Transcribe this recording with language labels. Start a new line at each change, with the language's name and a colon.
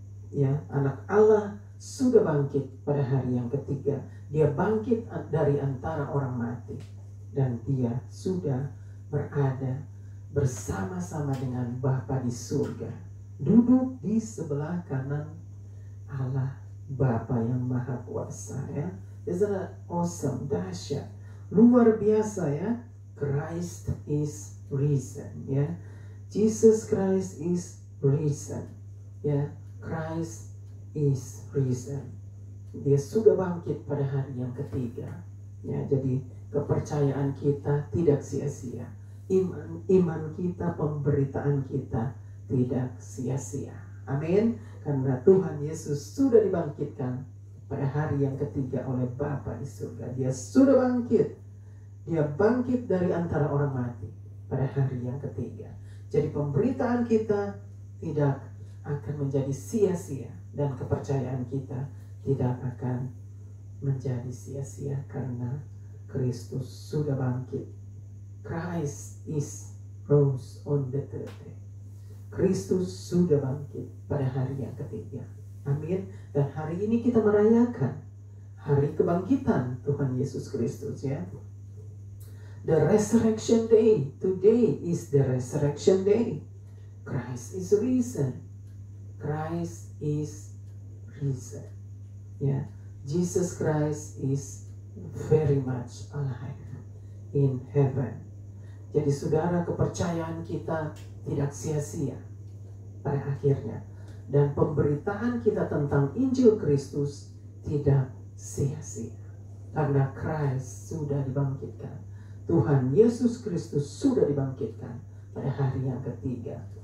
Indonesian: Ya, anak Allah sudah bangkit pada hari yang ketiga. Dia bangkit dari antara orang mati dan Dia sudah berada bersama-sama dengan Bapa di surga, duduk di sebelah kanan Allah Bapa yang Maha Kuasa. Ya,
English: isn't that awesome,
Indonesian: dahsyat, luar biasa ya.
English: Christ is risen, ya. Jesus Christ is risen, ya. Christ is risen.
Indonesian: Dia sudah bangkit pada hari yang ketiga, ya. Jadi kepercayaan kita tidak sia-sia, iman kita, pemberitaan kita tidak sia-sia. Amin. Karena Tuhan Yesus sudah dibangkitkan pada hari yang ketiga oleh Bapa di surga. Dia sudah bangkit. Dia bangkit dari antara orang mati pada hari yang ketiga. Jadi pemberitaan kita tidak akan menjadi sia-sia dan kepercayaan kita tidak akan menjadi sia-sia karena Kristus sudah bangkit.
English: Christ is rose on the third day.
Indonesian: Kristus sudah bangkit pada hari yang ketiga. Amin. Dan hari ini kita merayakan hari kebangkitan Tuhan Yesus Kristus, ya.
English: The resurrection day. Today is the resurrection day. Christ is risen. Christ is risen. Yeah. Jesus Christ is very much alive in heaven.
Indonesian: Jadi saudara, kepercayaan kita tidak sia-sia pada akhirnya. Dan pemberitaan kita tentang Injil Kristus tidak sia-sia. Karena Christ sudah dibangkitkan. Tuhan Yesus Kristus sudah dibangkitkan pada hari yang ketiga.